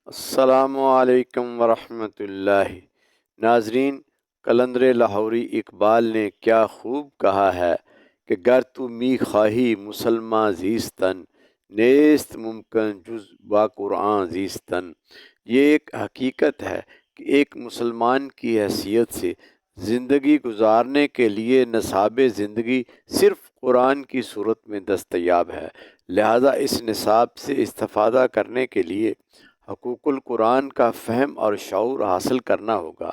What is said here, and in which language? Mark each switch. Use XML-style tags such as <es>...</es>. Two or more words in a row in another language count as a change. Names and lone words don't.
<ur>السلام علیکم ورحمۃ اللہ۔ ناظرین، قلندر لاہوری اقبال نے کیا خوب کہا ہے کہ</ur> <fa>گر تو می خواہی مسلماں زیستن، نیست ممکن جز با قرآن زیستن۔</fa> <ur>یہ ایک حقیقت ہے کہ ایک مسلمان کی حیثیت سے زندگی گزارنے کے لیے نصاب زندگی صرف قرآن کی صورت میں دستیاب ہے، لہذا اس نصاب سے استفادہ کرنے کے لیے حقوق القرآن کا فہم اور شعور حاصل کرنا ہوگا۔</ur>